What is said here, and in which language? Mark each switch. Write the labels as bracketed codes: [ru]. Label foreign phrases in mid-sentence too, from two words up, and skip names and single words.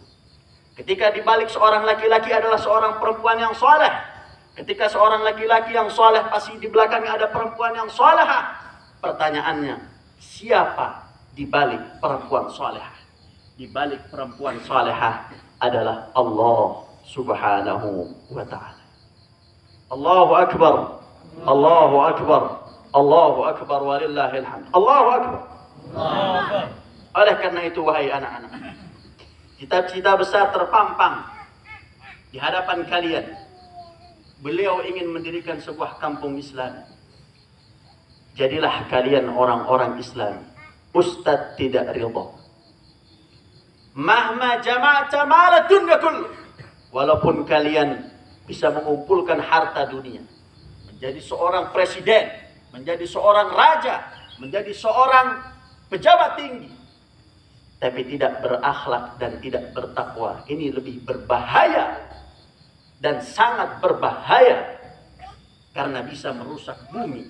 [id] Ketika di balik seorang laki-laki adalah seorang perempuan yang soleh. Ketika seorang laki-laki yang soleh, pasti di belakangnya ada perempuan yang solehah. Pertanyaannya, siapa di balik perempuan solehah? Di balik perempuan solehah adalah [ar] الله سبحانه وتعالى. الله أكبر الله أكبر الله أكبر ولله الحمد. الله أكبر. [id] Oleh karena itu, wahai anak-anak, cita-cita besar terpampang di hadapan kalian. Beliau ingin mendirikan sebuah kampung Islam. Jadilah kalian orang-orang Islam. Ustadz tidak ridha. [ar] مهما جمعت مال الدنيا كله. [id] Walaupun kalian bisa mengumpulkan harta dunia, menjadi seorang presiden, menjadi seorang raja, menjadi seorang pejabat tinggi, tapi tidak berakhlak dan tidak bertakwa. Ini lebih berbahaya dan sangat berbahaya karena bisa merusak bumi.